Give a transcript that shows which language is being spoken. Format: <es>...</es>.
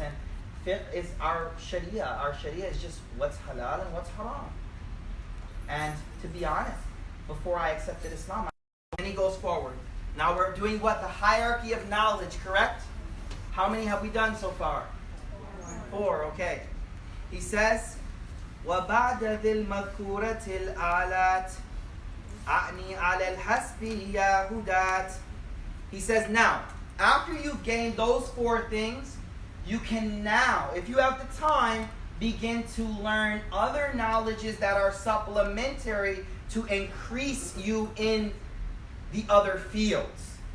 <en>And fiqh is our sharia. Our sharia is just what's halal and what's haram. And to be honest, before I accepted Islam, and he goes forward. Now we're doing what? The hierarchy of knowledge, correct? How many have we done so far? 4, okay. He says,</en> <ar>وَبَعْدَ ذِي الْمَذْكُورَةِ الْآلَاتِ أَعْنِي عَلَى الْحَسْبِ يَا هُدَاتِ.</ar> <en>He says, now, after you've gained those 4 things, you can now, if you have the time, begin to learn other knowledges that are supplementary to increase you in the other fields.</en>